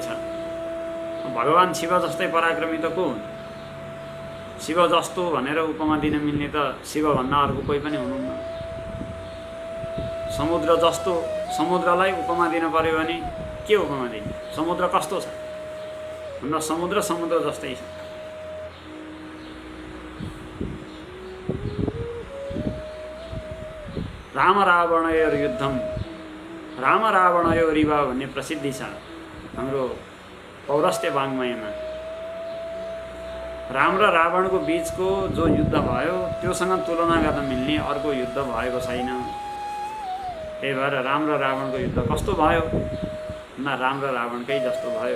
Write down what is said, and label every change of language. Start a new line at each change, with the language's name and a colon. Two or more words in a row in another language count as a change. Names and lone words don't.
Nepali: भगवान शिव जस्तै पराक्रमी त को हुन्? शिव जस्तो भनेर उपमा दिन मिल्ने त शिवभन्दा अर्को कोही पनि हुनुहुन्न। समुद्र जस्तो, समुद्रलाई उपमा दिन पर्यो भने के उपमा दिने? समुद्र कस्तो छ भन्दा समुद्र समुद्र जस्तै छ।
Sanskrit: राम रावणयोर युद्धम राम रावणयोरिव
Nepali: भन्ने प्रसिद्धि छ हाम्रो पौरस्त्य वाङ्मयमा। राम र रावणको बीचको जो युद्ध भयो त्योसँग तुलना गर्न मिल्ने अर्को युद्ध भएको छैन। त्यही भएर राम र रावणको युद्ध कस्तो भयो भन्दा राम र रावणकै जस्तो भयो।